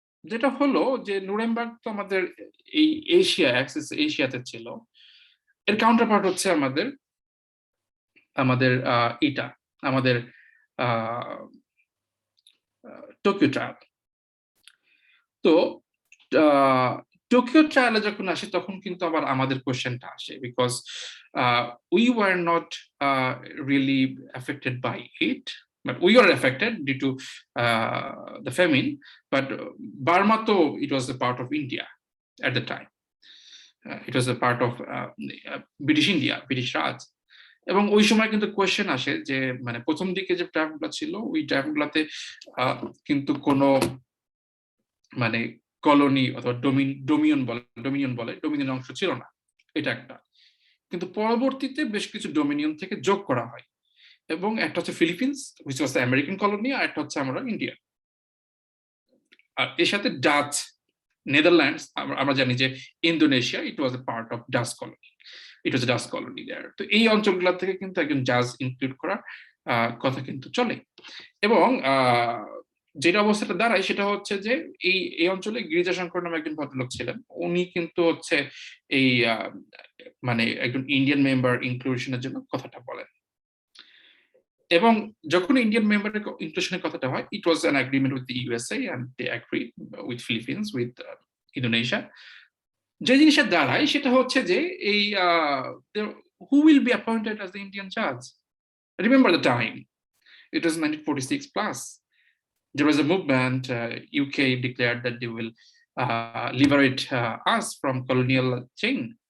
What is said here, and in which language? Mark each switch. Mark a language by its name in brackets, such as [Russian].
[Bangla] যেটা হলো যে নুরেমবার্গ তো আমাদের এই এশিয়া অ্যাক্সিস এশিয়াতে ছিল, এর কাউন্টার পার্ট হচ্ছে আমাদের আমাদের ইটা আমাদের টোকিও ট্রায়াল। তো টোকিও ট্রায়ালে যখন আসে তখন কিন্তু আবার আমাদের কোশ্চেনটা আসে, [English] Because we were not really affected by it, but we were affected due to the famine, but Burma to it was a part of India at the time. It was a part of British India, British Raj. [Bangla] এবং ওই সময় কিন্তু question আসে যে মানে প্রথম দিকে যে ট্রায়ালগুলো ছিল ওই ট্রায়ালগুলোতে কিন্তু কোনো মানে কলোনি অথবা ডোমিনিয়ন অংশ ছিল না, এটা একটা। কিন্তু পরবর্তীতে বেশ কিছু ডোমিনিয়ন থেকে যোগ করা হয়, এবং একটা হচ্ছে Philippines [English] which was American colony, [Bangla] আর একটা হচ্ছে আমরা ইন্ডিয়া। আর এর সাথে ডাচ, নেদারল্যান্ডস, আমরা জানি যে Indonesia [English] It was a part of Dutch colony, it was a Dutch colony there. [Bangla] তো এই অঞ্চলগুলো থেকে কিন্তু একজন জাজ ইনক্লুড করার কথা কিন্তু চলে। এবং যেটা অবস্থাটা দাঁড়ায় সেটা হচ্ছে যে এই অঞ্চলে গিরিজাশঙ্কর নামে একজন ভদ্রলোক ছিলেন, উনি কিন্তু হচ্ছে এই মানে একজন ইন্ডিয়ান মেম্বার ইনক্লুশনের জন্য কথাটা বলেন। এবং যখন ইন্ডিয়ান মেম্বারের ইনক্লুশনের কথাটা হয়, [English] It was an agreement with the USA and they agree with Philippines, with Indonesia. [Bangla] যে জিনিসটা দাঁড়ায় সেটা হচ্ছে যে এই [English] who will be appointed as the Indian judge? Remember the time, it was 1946 plus. There was a movement, UK declared that they will liberate us from colonial chain.